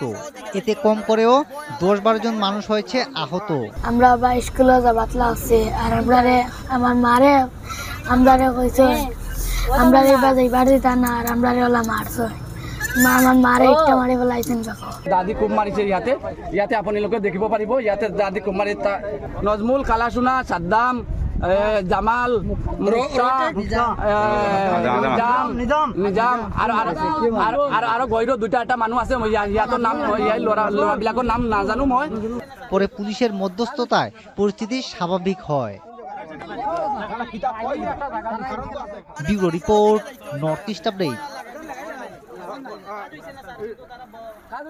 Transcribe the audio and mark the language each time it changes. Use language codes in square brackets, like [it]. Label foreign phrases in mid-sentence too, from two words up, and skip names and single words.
[bn] এতে কম করেও ১০-১২ জন মানুষ হয়েছে আহত। আমরা বা স্কুলে যাবাত লাগছে আর আমার মারে আমরারে কইছে আমরারে যাইবার দিতা না আর আমরারে ওলা মারছে। আমার মারে একটা মারি পেলাইছেন। [as] দাদি খুব মারিছে ইয়াতে আপুনি লোকে দেখিব পাৰিব। ইয়াতে দাদি খুব মাৰি নজমুল, কালাসোনা, সাদ্দাম, জামাল, নিজাম আৰু গৈৰ ২টা মানুহ আছে। ইয়াতৰ নাম ল'ৰাবিলাকৰ নাম নাজানো মই। [bn] পরে পুলিশের মধ্যস্থতায় পরিস্থিতি স্বাভাবিক হয়। ব্যুরো রিপোর্ট, নর্থ ইস্ট আপডেট।